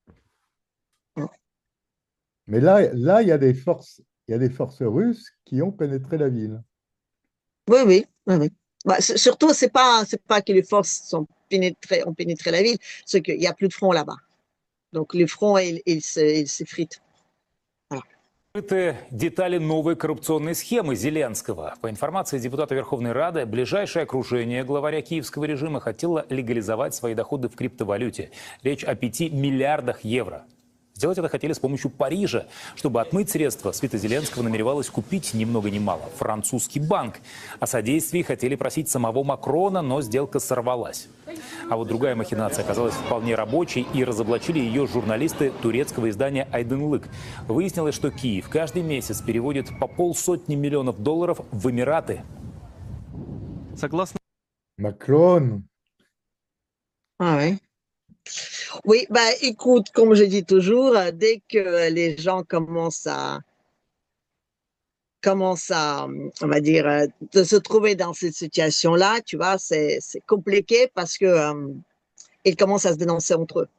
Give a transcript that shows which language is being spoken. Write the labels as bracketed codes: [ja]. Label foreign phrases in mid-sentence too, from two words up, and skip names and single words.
[fr] Mais là, il y a des forces russes qui ont pénétré la ville. Oui. Bah, surtout, c'est pas que les forces ont pénétré la ville, c'est qu'il n'y a plus de front là-bas. Donc, le front, il s'effrite. Voilà. [ru] Это детали новой коррупционной схемы Зеленского. По информации депутата Верховной Рады, ближайшее окружение главаря киевского режима хотело легализовать свои доходы в криптовалюте. Речь о 5 миллиардах евро. Сделать это хотели с помощью Парижа. Чтобы отмыть средства, свита Зеленского намеревалась купить ни много ни мало французский банк. О содействии хотели просить самого Макрона, но сделка сорвалась. А вот другая махинация оказалась вполне рабочей, и разоблачили ее журналисты турецкого издания Aydınlık. Выяснилось, что Киев каждый месяц переводит по $500 миллионов в Эмираты. Согласно... [fr] Macron. Ah ouais. Oui, bah écoute, comme je dis toujours, dès que les gens commencent à, on va dire, de se trouver dans cette situation-là, tu vois, c'est compliqué parce que ils commencent à se dénoncer entre eux.